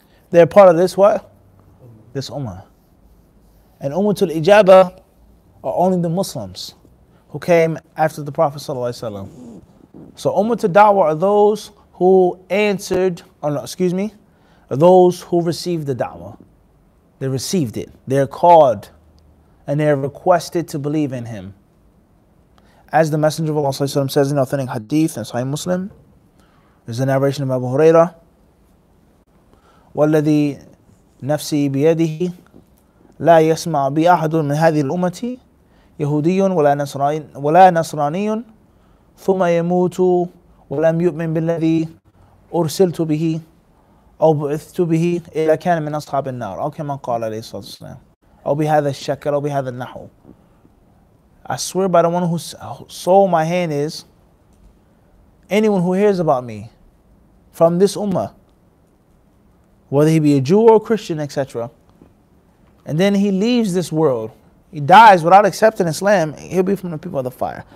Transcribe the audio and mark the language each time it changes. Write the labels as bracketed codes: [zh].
[en] They're part of this what? This ummah. And Ummat al-Ijaba are only the Muslims who came after the Prophet ﷺ. So Ummat al-Da'wah are those who answered, or no, excuse me, are those who received the da'wah. They received it. They're called and they're requested to believe in him. As the Messenger of Allah ﷺ says in authentic Hadith and Sahih Muslim, there's a narration of Abu Hurairah, [ar] وَالَّذِي نَفْسِي بِيَدِهِ لَا يَسْمَعُ بِأَحَدٌ مِنْ هَذِهِ الْأُمَّةِ يهودي ولا نصراني ثم يموت ولم يؤمن بالذي أرسلت به أو بعثت به إلا كان من أصحاب النار أو كما قال عليه الصلاة والسلام أو بهذا الشكل أو بهذا النحو. [en] I swear by the one whose soul in my hand is, anyone who hears about me from this ummah, whether he be a Jew or a Christian, etc., and then he leaves this world, he dies without accepting Islam, he'll be from the people of the fire.